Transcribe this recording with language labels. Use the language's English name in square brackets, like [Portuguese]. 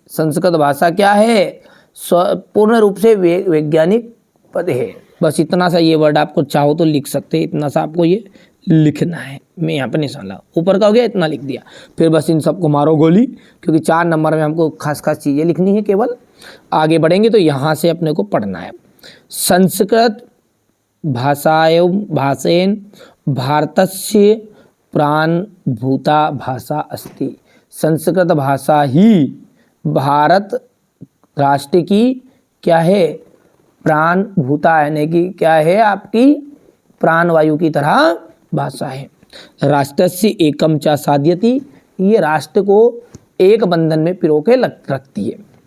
[Hindi] संस्कृत भाषा क्या है? पूर्ण रूप से वैज्ञानिक पद है। बस इतना सा ये वर्ड आपको चाहो तो लिख सकते हैं, इतना सा आपको ये लिखना है। मैं यहाँ पे निशान लगा, ऊपर का हो गया, इतना लिख दिया। फिर बस इन सबको मारो गोली, क्योंकि 4 नंबर में हमको खास खास चीज़ें लिखनी है केवल। आगे बढ़ेंगे तो यहाँ से अपने को पढ़ना है। [Sanskrit] संस्कृत भाषेन भारतस्य प्राणभूता भाषा अस्ति। [Hindi] संस्कृत भाषा ही भारत राष्ट्र की क्या है? प्राणभूता, यानी कि क्या है? आपकी प्राणवायु की तरह भाषा है। [Sanskrit] राष्ट्रस्य एकम च साध्यति, [Hindi] ये राष्ट्र को एक बंधन में पिरो के रखती है।